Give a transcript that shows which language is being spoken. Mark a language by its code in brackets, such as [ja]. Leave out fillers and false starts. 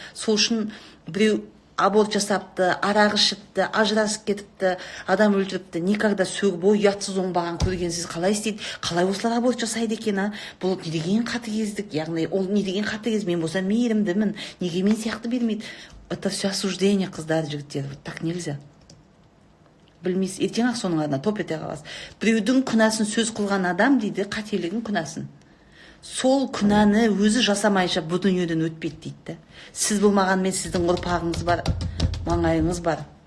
[kk] Сол үшін біреу аборт жасапты, арағы ішіпті, ажырасып кетіпті, адам өлтіріпті, никогда сөгіп, ұятсыз оңбаған көргенсіз қалай істейді, қалай осылар аборт жасайды екен, бұл не деген қатыгездік, яғни ол не деген қатыгез, мен болсам мейірімдімін, неге мен сияқты бермейді. [ru] Это все осуждение, [kk] қыздар, жігіттер, [ru] так нельзя. [kk] Білмейсіз, ертең ақ соның адына топ ете қаласыз. Біреудің күнәсін сөз қылған адам дейді, қателігін күнәсін. Сол күнәні өзі жасамайша бұл дүниеден өтпейді дейді. Сіз болмағанмен сіздің ұрпағыңыз бар, маңайыңыз бар.